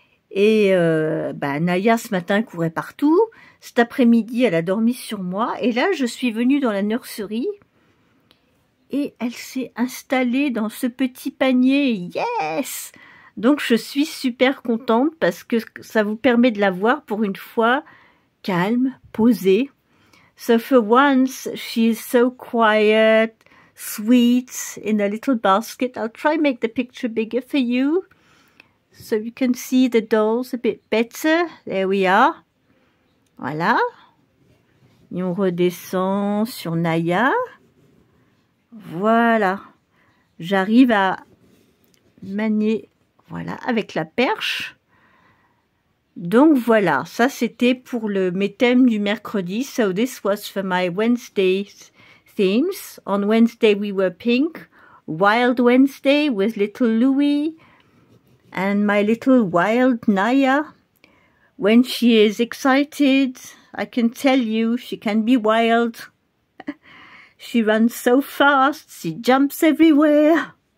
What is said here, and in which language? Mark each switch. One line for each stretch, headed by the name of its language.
French: Et Naya ce matin courait partout, cet après-midi elle a dormi sur moi et là je suis venue dans la nurserie et elle s'est installée dans ce petit panier. Yes! Donc je suis super contente parce que ça vous permet de la voir pour une fois calme, posée.
English: So for once, she is so quiet, sweet, in a little basket. I'll try and make the picture bigger for you so you can see the dolls a bit better. There we are.
French: Voilà. Et on redescend sur Naya. Voilà. J'arrive à manier. Voilà, avec la perche. Donc voilà, ça c'était pour mes thèmes du mercredi.
English: So this was for my Wednesday themes. On Wednesday we were pink, Wild Wednesday with little Louie and my little wild Naya. When she is excited, I can tell you, she can be wild. She runs so fast, she jumps everywhere.